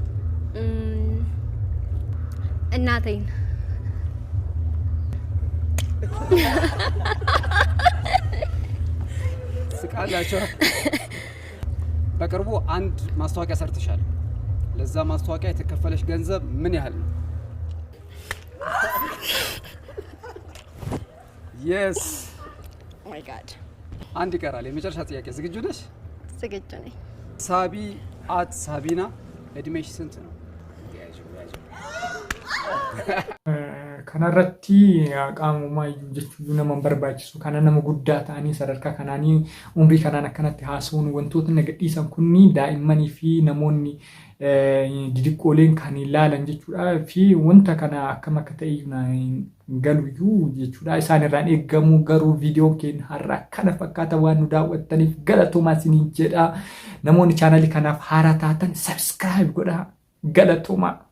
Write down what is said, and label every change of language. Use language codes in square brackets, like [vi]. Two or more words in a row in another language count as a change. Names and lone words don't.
[am] እናቴን። ስቃላችሁ። በቅርቡ አንድ ማስታወቂያ ሰርተሻል። ለዛ ማስታወቂያ የተከፈለሽ ገንዘብ ምን ያህል ነው? [en] Yes. Oh my god. [am] አንድ ይቀራል። የመጨረሻ ጥያቄ ዝግጁ ነሽ? ዝግጁ ነኝ። ሳቢ አት ሳቢና እድሜሽ ስንት ነው? [om] Kanarratti qaamummaa iyyuu jechuun nama barbaachisu kana nama guddaa ta'anii sadarkaa kanaanii umrii kanaan akkanatti haasa'uun wantoota nagadhiisan kunni daa'immanii fi namoonni didiqqooleen kan ilaalan jechuudha fi wanta kana akkam akka ta'e galuyyuu jechuudha isaan irraan eegamu garuu viidiyoon keenya har'a kana fakkaata waan nu daawwattaniif galatoomaa isiniin jedha namoonni chaanalii kanaaf haaraa taatan sabskiraayib godhaa galatoomaa.